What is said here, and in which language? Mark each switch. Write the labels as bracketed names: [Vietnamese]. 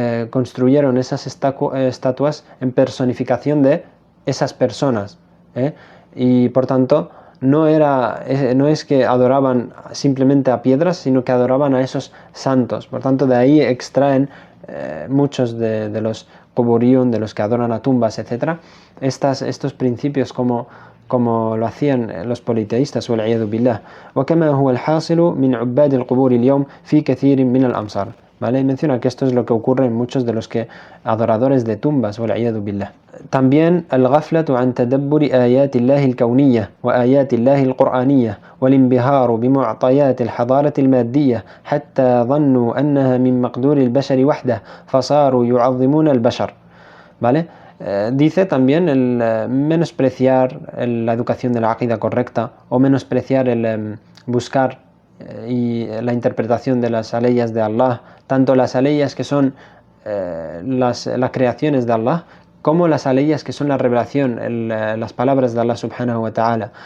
[Spanish] construyeron esas estatuas en personificación de esas personas, y por tanto no es que adoraban simplemente a piedras, sino que adoraban a esos santos. Por tanto, de ahí extraen muchos de los Quburiyun, de los que adoran a tumbas, etc., estos principios como lo hacían los politeístas, [Arabic] والعياذ بالله. وكما هو الحاصل من عباد القبور اليوم في كثير من الأمصار. [Spanish] ¿Vale? Y menciona que esto es lo que ocurre en muchos de los adoradores de tumbas, [Arabic] والعياذ بالله. [Spanish] También [Arabic] الغفلة عن تدبر آيات الله الكونية وآيات الله القرآنية والانبهار بمعطيات الحضارة المادية حتى ظنوا أنها من مقدور البشر وحده فصاروا يعظمون البشر. [Spanish] ¿Vale? Dice también el menospreciar la educación de la aqida correcta, o menospreciar el buscar y la interpretación de las aleyas de Allah, tanto las aleyas que son las creaciones de Allah, como las aleyas que son la revelación, las palabras de Allah subhanahu wa ta'ala.